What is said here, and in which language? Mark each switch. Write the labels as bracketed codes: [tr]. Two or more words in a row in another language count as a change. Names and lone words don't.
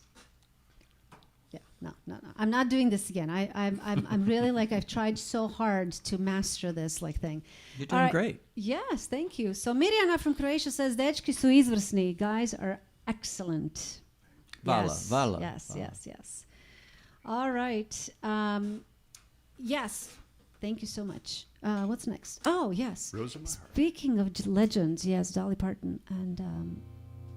[en] Yeah, no. I'm not doing this again. I'm really like, I've tried so hard to master this thing. You're doing great. Yes, thank you. So Mirjana from Croatia says, [hr] dečki su izvrsni. [en] Guys are excellent. Vala. Yes. All right. Yes. Thank you so much. What's next? Oh, yes. Rosa Maher. Speaking of legends, yes, Dolly Parton.